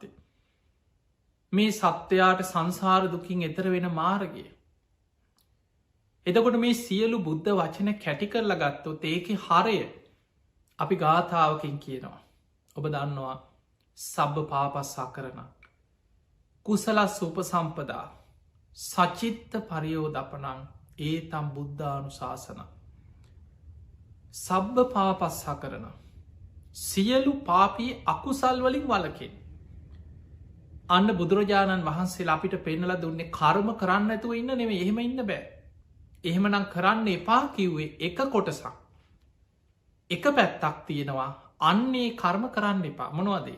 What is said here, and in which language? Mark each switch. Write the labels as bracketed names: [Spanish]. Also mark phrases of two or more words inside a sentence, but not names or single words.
[Sinhala] මේ සත්‍යයාට සංසාර දුකින් එතර වෙන මාර්ගය. එතකොට මේ සියලු බුද්ධ වචන කැටි කරල ගත්තොත් ඒක හරය අපි ගාථාවකින් කියනවා. ඔබ දන්නවා [Pali] සබ්බ පාපස්සා කරන. කුසලස් උපසම්පදා සචිත්ත පරියෝදපනං ඒතම් බුද්ධානු ශාසන. සබ්බ පාපස්සා කරන. [Sinhala] සියලු පාපී අකුසල් වලින් වලකින්. අන්න බුදුරජාණන් වහන්සේ අපිට පෙන්නල දුන්නේ කර්ම කරන්න ඇතුව ඉන්න නෙවේ එහෙම ඉන්න බෑ. එහෙමනම් කරන්න එපා කිව්වේ එක කොටසක්. එක පැත්තක් තියෙනවා අන්නේ කර්ම කරන්න එපා මොනවදේ.